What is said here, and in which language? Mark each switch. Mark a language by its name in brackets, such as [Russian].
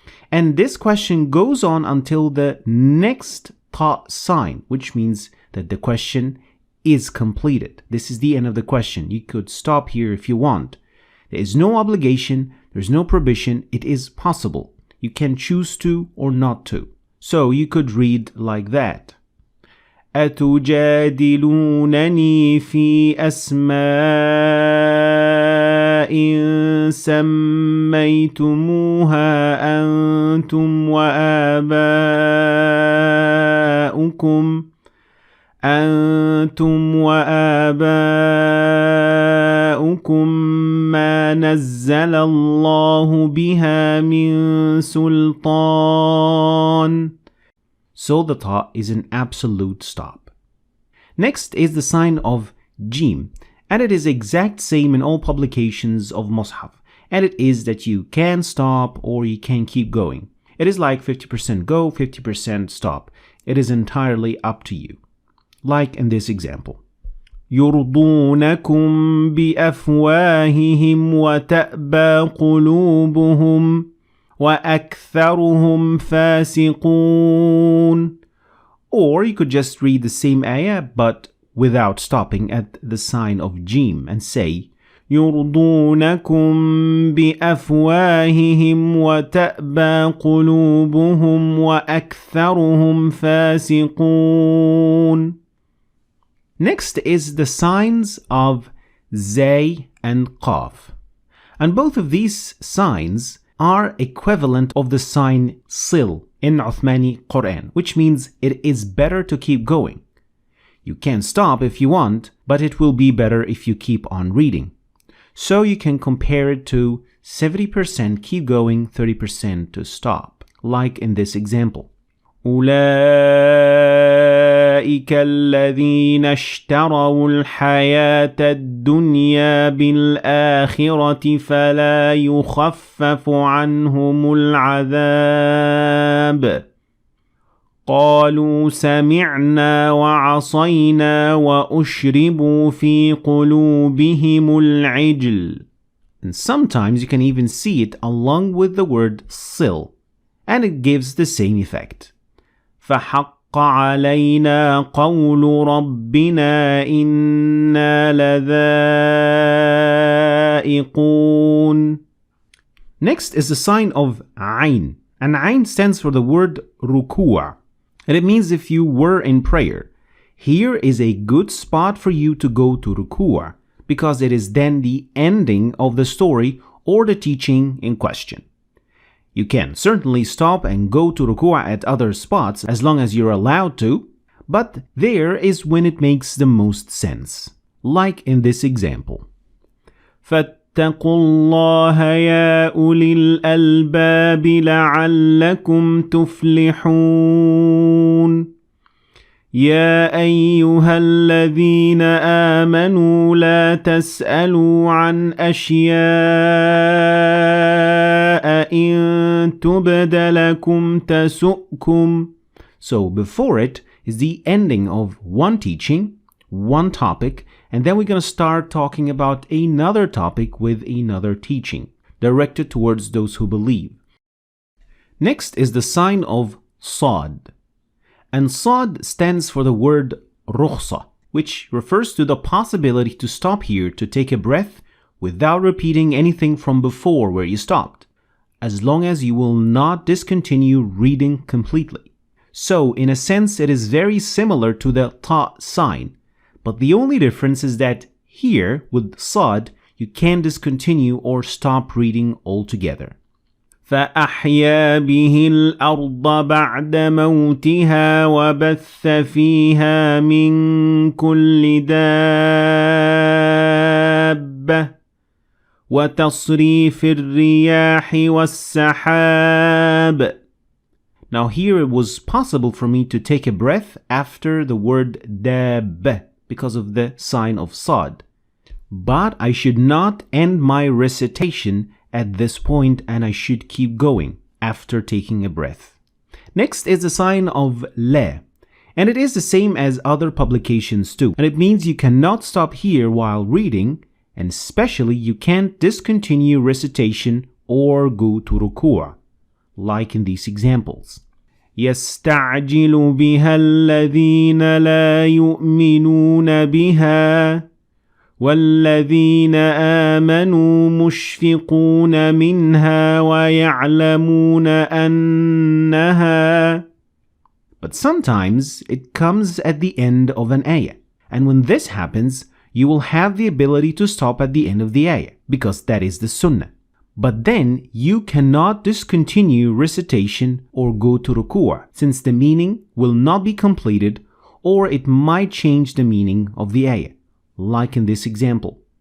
[English] And this question goes on until the next ta sign, which means that the question is completed. This is the end of the question. You could stop here if you want. There is no obligation, there's no prohibition, it is possible. You can choose to or not to. So you could read like that. [Arabic] أتجادلونني في أسماء سميتموها أنتم وآباؤكم ما نزل الله بها من سلطان. [English] So the ta is an absolute stop. Next is the sign of jim, and it is exact same in all publications of Mus'haf, and it is that you can stop or you can keep going. It is like 50% go, 50% stop. It is entirely up to you. Like in this example. [Arabic] يرضونكم بأفواههم وتأبى قلوبهم وَأَكْثَرُهُمْ فَاسِقُونَ. [English] Or you could just read the same ayah but without stopping at the sign of jim and say [Arabic] يرضونكم بأفواههم وتأبى قلوبهم وأكثرهم فاسقون. [English] Next is the signs of Zay and Qaf. And both of these signs are equivalent of the sign Sil in Uthmani Qur'an, which means it is better to keep going. You can stop if you want, but it will be better if you keep on reading. So you can compare it to 70% keep going, 30% to stop, like in this example. [Arabic] أولئك الذين اشتروا الحياة الدنيا بالآخرة فلا يخفف عنهم العذاب قالوا سمعنا وعصينا وأشربوا في قلوبهم العجل. [English] And sometimes you can even see it along with the word sil, and it gives the same effect. [Arabic] فحق علينا قول ربنا إنا لذائقون. [English] Next is the sign of Ain, and Ain stands for the word Rukuwa, and it means if you were in prayer. Here is a good spot for you to go to Rukuwa, because it is then the ending of the story or the teaching in question. You can certainly stop and go to Rukuwa at other spots as long as you're allowed to, but there is when it makes the most sense, like in this example. [Arabic] فَاتَّقُوا اللَّهَ يَا أُولِي الْأَلْبَابِ لَعَلَّكُمْ تُفْلِحُونَ. يا أيها الذين آمنوا لا تسألوا عن أشياء إن تبد لكم تسؤكم. [English] So before it is the ending of one teaching, one topic, and then we're going to start talking about another topic with another teaching, directed towards those who believe. Next is the sign of Sad. And Sad stands for the word rukhsa, which refers to the possibility to stop here to take a breath without repeating anything from before where you stopped, as long as you will not discontinue reading completely. So, in a sense, it is very similar to the ta sign, but the only difference is that here, with Sad, you can discontinue or stop reading altogether. [Arabic] فأحيا به الأرض بعد موتها وبث فيها من كل دابة وتصريف الرياح والسحاب. [English] Now here it was possible for me to take a breath after the word dab because of the sign of Sad. But I should not end my recitation at this point, and I should keep going after taking a breath. Next is the sign of La, and it is the same as other publications too, and it means you cannot stop here while reading, and especially you can't discontinue recitation or go to Rukuwa, like in these examples. [Arabic] يستعجل بها الذين لا يؤمنون بها والذين آمنوا مشفقون منها ويعلمون أنها. [English] But sometimes it comes at the end of an ayah, and when this happens, you will have the ability to stop at the end of the ayah, because that is the sunnah. But then you cannot discontinue recitation or go to ruku'ah, since the meaning will not be completed, or it might change the meaning of the ayah, like in this example.